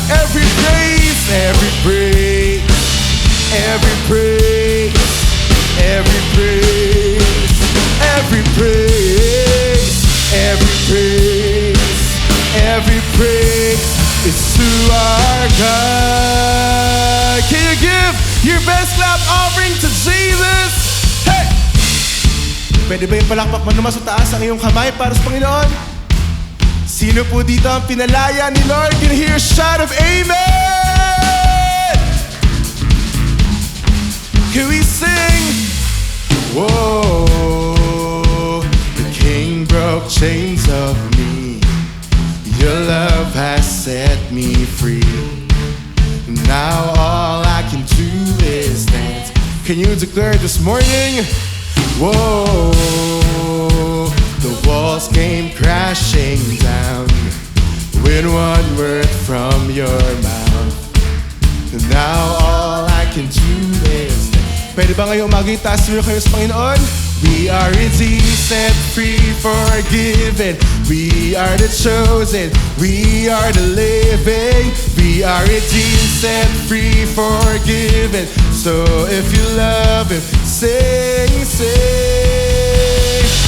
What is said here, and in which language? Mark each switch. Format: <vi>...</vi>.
<en>Every praise, every praise, every praise, every praise, every praise, every praise, every praise is to our God. Can you give your best clap offering to Jesus? Hey!</en> <tl>Pwede ba yung palakpak mo naman sa taas ang iyong kamay para sa Panginoon? Sino po dito ang pinalaya ni Lord?</tl> <en>Can you hear a shout of amen? Can we sing? Whoa, the King broke chains of me. Your love has set me free. Now all I can do is dance. Can you declare this morning? Whoa, the walls came crashing down with one word from your mouth. Now all I can do is dance.</en> <tl>Pwede ba ngayong mag-itaas mo kayo sa Panginoon?</tl> <en>We are redeemed, set free, forgiven. We are the chosen, we are the living. We are redeemed, set free, forgiven. So if you love Him, sing, sing.</en>